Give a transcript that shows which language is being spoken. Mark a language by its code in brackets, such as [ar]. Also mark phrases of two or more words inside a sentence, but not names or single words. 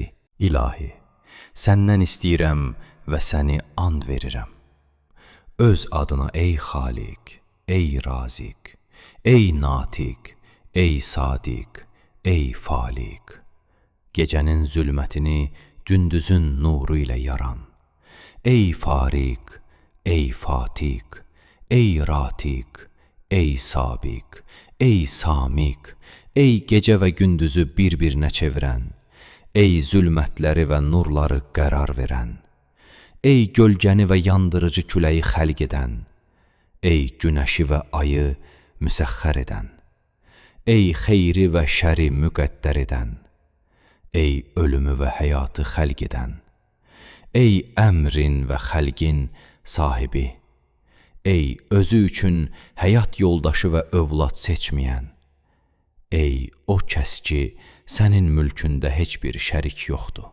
[az] İlahi, səndən istəyirəm və səni and verirəm. Öz adına ey Xaliq, ey Razik, ey Natiq, ey Sadiq, ey Faliq. Gecənin zülmətini gündüzün nuru ilə yaran. Ey Fariq, ey Fatiq, ey Ratiq, ey Sabiq, ey Samiq, ey gecə və gündüzü bir-birinə çevirən, ey zülmətləri və nurları qərar verən, ey gölgəni və yandırıcı küləyi xəlq edən, ey günəşi və ayı müsəxxər edən, ey xeyri və şəri müqəddər edən, ey ölümü və həyatı xəlq edən, ey əmrin və xəlqin sahibi, ey özü üçün həyat yoldaşı və övlad seçməyən, ey o kəs ki, sənin mülkündə heç bir şərik yoxdur.